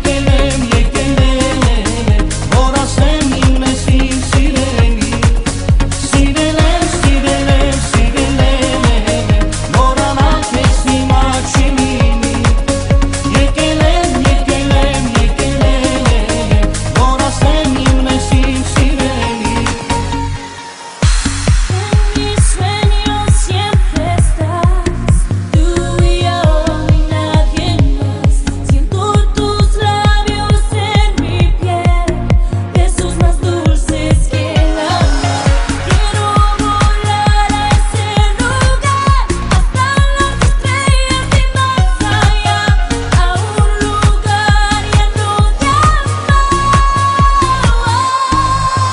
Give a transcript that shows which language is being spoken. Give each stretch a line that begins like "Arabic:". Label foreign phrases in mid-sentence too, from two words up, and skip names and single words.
Armenian: որ ասեմ իմն ես իմ սիրելի Սիրել եմ, սիրել եմ, սիրել եմ Մոռանալ քեզ հիմա չի լինի Եկել եմ, որ ասեմ իմն ես իմ սիրելի
Spanish: Sueño siempre estás tú y yo y nadie más Siento tus labios en mi piel Besos más dulces que la miel Quiero volar a ese lugar Hasta las estrellas y más allá A un lugar lleno de amor